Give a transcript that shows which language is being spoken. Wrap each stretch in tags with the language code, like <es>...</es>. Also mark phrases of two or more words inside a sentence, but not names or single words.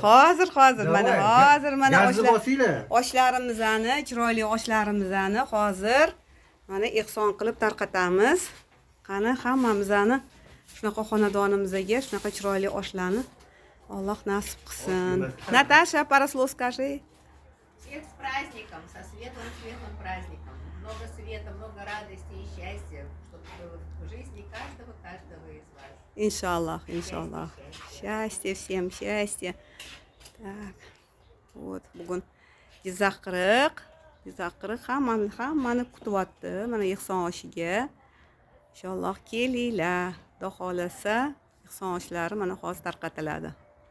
<uz>Hozir mana oshlarimizni, chiroyli oshlarimizni hozir mana ehson qilib tarqatamiz. Qani hammamizni shunaqa xonadonimizga shunaqa chiroyli oshlarni Alloh nasib qilsin.</uz> <ru>Natasha, пару слов скажи. Всех с праздником, со светлым праздником. Много света, много радости и счастья, чтобы было в жизни каждого из вас. Иншаллах. Счастье всем, счастье. Так, вот,</ru> <uz>bugun Jizzax 40 hammani kutyapti. Mana ehson oshiga. Inshaalloh kelinglar. Xudo xolasa ehson oshlari mana hozir tarqatiladi.</uz>